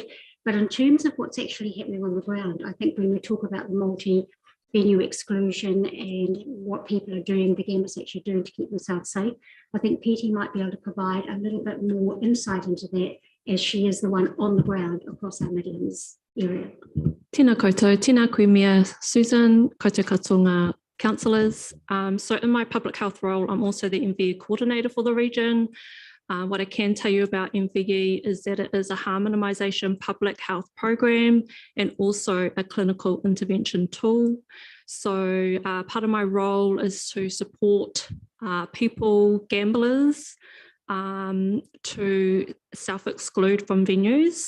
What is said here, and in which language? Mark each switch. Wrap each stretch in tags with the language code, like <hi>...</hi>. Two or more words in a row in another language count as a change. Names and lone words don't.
<en>But in terms of what's actually happening on the ground, I think when we talk about the multi-venue exclusion and what people are doing, the gamblers actually doing to keep themselves safe, I think Petey might be able to provide a little bit more insight into that, as she is the one on the ground across our Midlands area.</en> <mi>Tēnā koutou, tēnā koe mea, Susan, koutou katoa councillors.</mi> <en>So in my public health role, I'm also the MVE coordinator for the region. What I can tell you about MVE is that it is a harm minimisation public health program and also a clinical intervention tool. So part of my role is to support people, gamblers, to self-exclude from venues.</en>